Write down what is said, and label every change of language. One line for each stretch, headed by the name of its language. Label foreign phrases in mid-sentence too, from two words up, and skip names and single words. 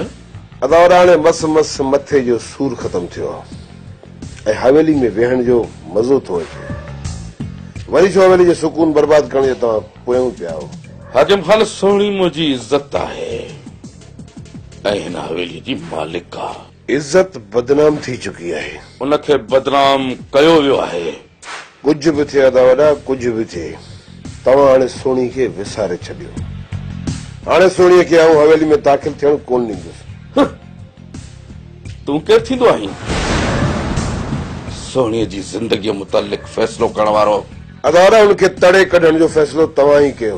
Sindhi: अदा हाणे मस मथे जो सूर ख़तम थियो आहे ऐं हवेली में वेहण जो मज़ो थो अचे वरी छो हवेली जो सुकून बर्बाद करण जो तव्हां पोयूं पिया हो हाकिम खान सोणी मुंहिंजी इज़त आहे ऐं हिन हवेली जी मालिक आहे इज्जत बदनाम थी चुकी है उनखे बदनाम कयो वियो आहे कुछ भी थे अदा वडा कुछ भी थे तव्हां हाणे सोणी खे विसारे छॾियो हाणे सोणीअ खे आऊं हवेली में दाख़िल थियण कोन ॾींदुसि तूं केरु थींदो आहीं सोणीअ जी ज़िंदगीअ मुतालिक़ फ़ैसिलो करण वारो अदा वडा उनखे तड़े कढण जो फ़ैसिलो तव्हां ई कयो